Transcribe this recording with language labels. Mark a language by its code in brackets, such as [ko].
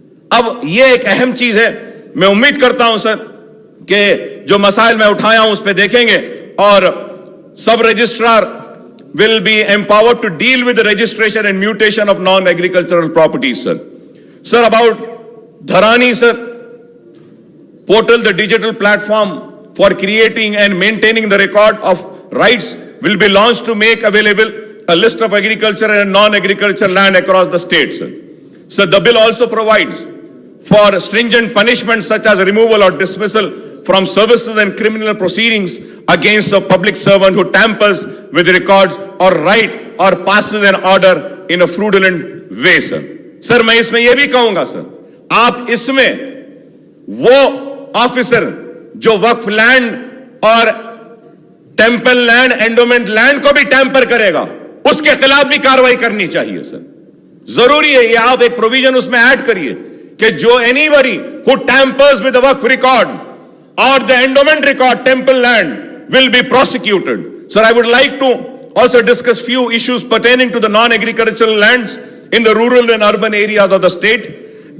[ur] اب یہ ایک اہم چیز ہے. میں امید کرتا ہوں سر کہ جو مسائل میں اٹھایا ہوں اس پہ دیکھیں گے, اور سب registrar [en] will be empowered to deal with the registration and mutation of non-agricultural properties, sir. Sir, about Dharani, sir, portal, the digital platform for creating and maintaining the record of rights will be launched to make available a list of agriculture and non-agricultural land across the state, sir. So the bill also provides for stringent punishments such as removal or dismissal from services and criminal proceedings against a public servant who tampers with records or write or passes an order in a fraudulent way, sir. [ur] Sir, میں اس میں یہ بھی کہوں گا سر, آپ اس میں وہ officer جو وقف لینڈ اور ٹیمپل لینڈ, اینڈومنٹ لینڈ کو بھی ٹیمپر کرے گا, اس کے خلاف بھی کاروائی کرنی چاہیے سر. ضروری ہے یہ, آپ ایک پروویژن اس میں ایڈ کریے کہ جو [en] anybody who tampers with the waqf record or the endowment record, temple land, will be prosecuted. Sir, I would like to also discuss few issues pertaining to the non-agricultural lands in the rural and urban areas of the state.